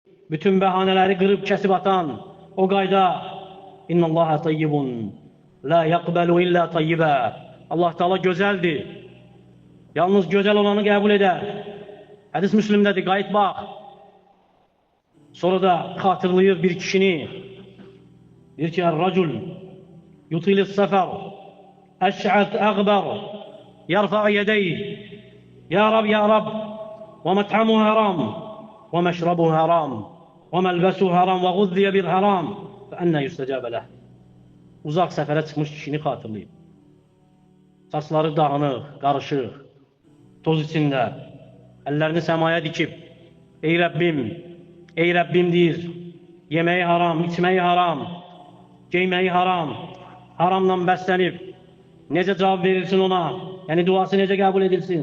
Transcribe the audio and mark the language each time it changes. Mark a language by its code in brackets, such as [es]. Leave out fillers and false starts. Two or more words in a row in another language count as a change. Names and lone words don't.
[az] bütün bəhanələri qırıb kəsib atan o qayda [ar] إن الله طيب لا يقبل إلا طيبا. [az] Allah Teala gözəldir. Yalnız gözəl olanı qəbul edər. Hədis Müslimdədir, qayıt bax. Sonra da xatırlayır bir kişini. Deyir ki, [ar] "الرجل يطيل السفر أشعث أغبر يرفع يديه. يا رب يا رب ومطعمه حرام ومشربه حرام وملبسه حرام وغذي بالحرام. فأنى يستجاب له." [az] Uzaq səfərə çıxmış kişini xatırlayıb. Saçları dağınıq, qarışıq, toz içində, əllərini səmaya dikib, "Ey Rəbbim, ey Rəbbim" deyir, "yeməyi haram, içməyi haram, geyməyi haram, haramla bəslənib, necə cavab verilsin ona, yəni duası necə qəbul edilsin?"